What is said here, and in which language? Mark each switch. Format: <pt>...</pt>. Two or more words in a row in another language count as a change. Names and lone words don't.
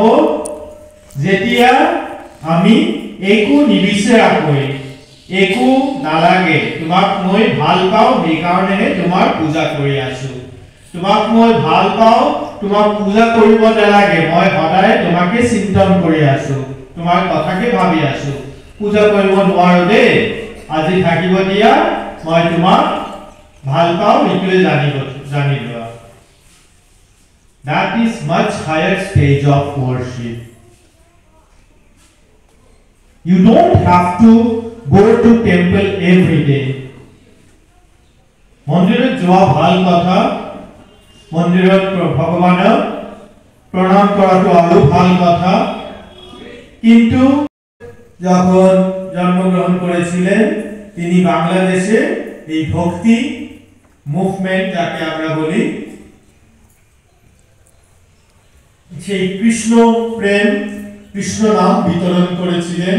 <as>যেতিয়া আমি একো নিবিচাৰাকৈ, একো নালাগে, তোমাক মই ভাল পাওঁ সেইকাৰণেহে তোমাৰ পূজা কৰি আছো, তোমাক মই ভাল পাওঁ তোমাক পূজা কৰিব নালাগে, মই সদায় তোমাকে চিন্তন কৰি আছো, তোমাৰ কথাকে ভাবি আছো, পূজা কৰিব নোৱাৰো দেই, আজি থাকিব দিয়া, মই তোমাক ভাল পাওঁ এইটোৱে জানি লোৱা।</as> <en>That is much higher stage of worship. You don't have to go to temple every day.</en> <as>মন্দিৰত যোৱা ভাল কথা, মন্দিৰত ভগৱানক প্ৰণাম কৰাটো আৰু ভাল কথা,</as> <bn>কিন্তু যখন জন্মগ্রহণ করেছিলেন তিনি বাংলাদেশে এই ভক্তি মুভমেন্ট যাকে আমরা বলি, সেই কৃষ্ণ প্রেম কৃষ্ণ নাম বিতরণ করেছিলেন।</bn>